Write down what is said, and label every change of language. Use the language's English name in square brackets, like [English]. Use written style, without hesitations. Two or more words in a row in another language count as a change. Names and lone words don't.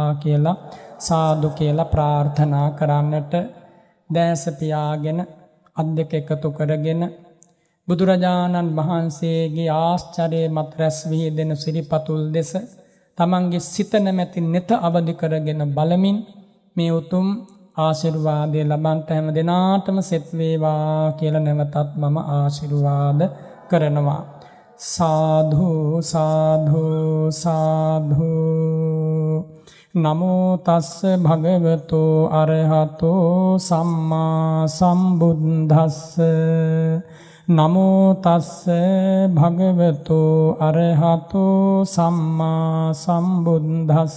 [Sinhala] කියලා සාදු කියලා ප්‍රාර්ථනා කරන්නට දැස පියාගෙන අත් දෙක එකතු කරගෙන බුදුරජාණන් වහන්සේගේ ආශ්චර්ය මත රැස් විහිදෙන සිරිපතුල් දෙස තමන්ගේ සිත නැමැති නෙත අවදි කරගෙන බලමින් මේ උතුම් ආශිර්වාදය ලබන්ට හැම දෙනාටම සෙත් වේවා කියලා නැවතත් මම ආශිර්වාද කරනවා. [Pali] සාධු සාධු සාධු. නමෝ තස්ස භගවතෝ අරහතෝ සම්මා සම්බුද්දස්ස. නමෝ තස්ස භගවතෝ අරහතෝ සම්මා සම්බුද්දස්ස.